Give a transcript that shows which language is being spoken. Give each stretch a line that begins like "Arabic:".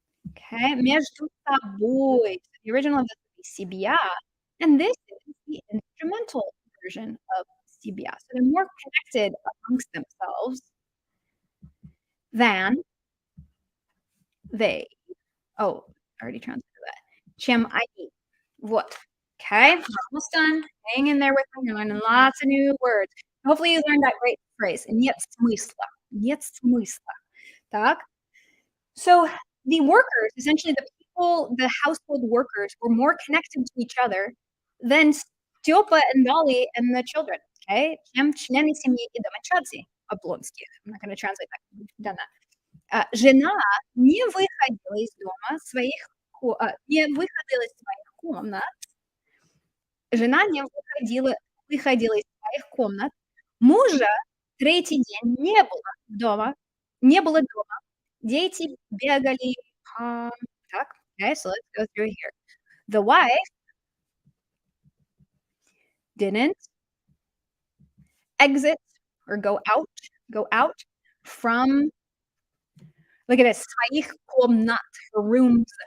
Russian: Okay, между собой.
English: The original of this would be себя, and this is the instrumental version of себя. So they're more connected amongst themselves than they. Oh, I already translated that.
Russian: Чем они. Вот.
English: Okay, almost done. Hang in there with me. You're learning lots of new words. Hopefully you learned that great phrase.
Russian: Нет смысла. Нет смысла. Так.
English: So the workers, essentially the people, the household workers, were more connected to each other than Stепа and Dolly and the children.
Russian: Okay, чем члены семьи и домочадцы Облонских.
English: I'm not going to translate that. We've done that.
Russian: Жена не выходила из дома не выходила из своих комнат. Жена не выходила из своих комнат. Мужа третий день не было дома. Дети бегали так,
English: okay, so let's go through here. The wife didn't exit or go out from look at this,
Russian: своих комнат,
English: her rooms.